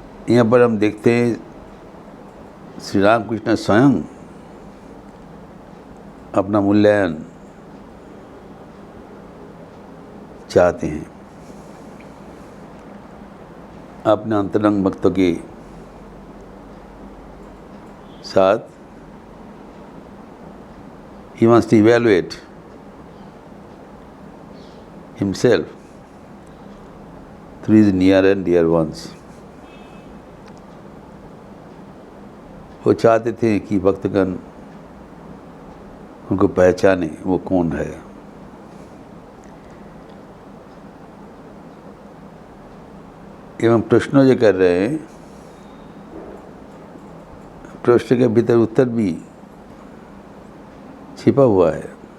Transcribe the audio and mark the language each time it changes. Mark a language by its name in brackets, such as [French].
[Hindi] यहाँ पर हम देखते हैं श्री रामकृष्ण स्वयं अपना मूल्यांकन चाहते हैं अपने अंतरंग भक्तों के साथ। [English] He must evaluate himself through his near and dear ones. [Hindi] वो चाहते थे कि भक्तगण उनको पहचाने वो कौन है। एवं प्रश्न जो कर रहे हैं, प्रश्न के भीतर उत्तर भी छिपा हुआ है।